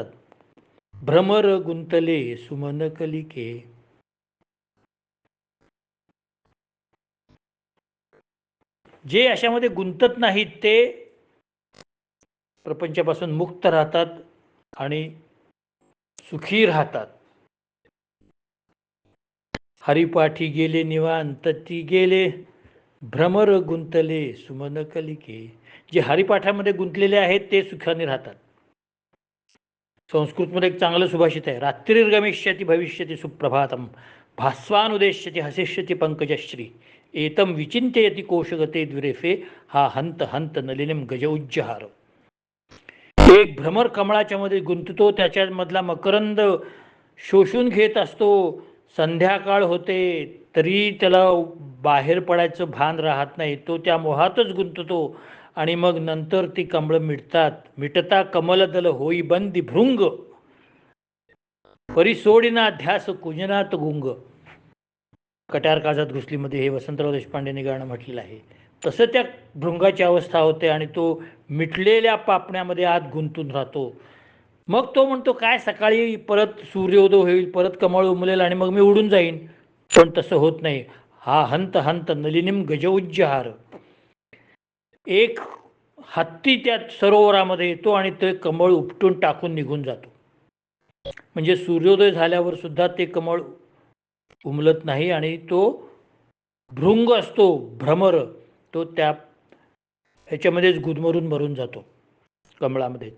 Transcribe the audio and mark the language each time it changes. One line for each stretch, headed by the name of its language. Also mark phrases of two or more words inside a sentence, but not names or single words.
Marathi: भ्रमर गुंतले सुमन कलिके, जे अशामध्ये गुंतत नाहीत ते प्रपंचापासून मुक्त राहतात आणि सुखी राहतात. हरिपाठी गेले निवांत ती गेले, भ्रमर गुंतले सुमन कलिके. जे हरिपाठामध्ये गुंतलेले आहेत ते सुखाने राहतात. संस्कृतमध्ये एक चांगलं सुभाषित आहे,
Sanskrit: रात्रिर्गमिष्यति भविष्यति सुप्रभातम, भास्वानुदेश्यति हसिष्यति पंकजश्री, एतम विचिंत्ययति कोशगते द्विरेफे, हा हंत हंत नलिनीम गजउज्जहार.
Marathi: एक भ्रमर कमळाच्या मध्ये गुंततो, त्याच्यामधला मकरंद शोषून घेत असतो. संध्याकाळ होते तरी त्याला बाहेर पडायचं भान राहत नाही, तो त्या मोहातच गुंततो. आणि मग नंतर ती कमळं मिटतात. मिटता कमलदल होई बंदी भृंग, परिसोडिना ध्यास कुंजनात गुंग. कट्यार काळजात घुसलीमध्ये हे वसंतराव देशपांडेंनी गाणं म्हटलेलं आहे. तसं त्या भृंगाची अवस्था होते आणि तो मिटलेल्या पापण्यामध्ये आत गुंतून राहतो. मग तो म्हणतो काय सकाळी परत सूर्योदय होईल, परत कमळ उमलेल आणि मग मी उडून जाईन. पण तसं होत नाही.
Sanskrit: हा हंत हंत नलिनीम गजउज्जहार.
Marathi: एक हत्ती त्या सरोवरामध्ये येतो आणि ते कमळ उपटून टाकून निघून जातो. म्हणजे सूर्योदय झाल्यावर सुद्धा ते कमळ उमलत नाही आणि तो भृंग असतो, भ्रमर, तो त्या ह्याच्यामध्येच गुदमरून मरून जातो, कमळामध्येच.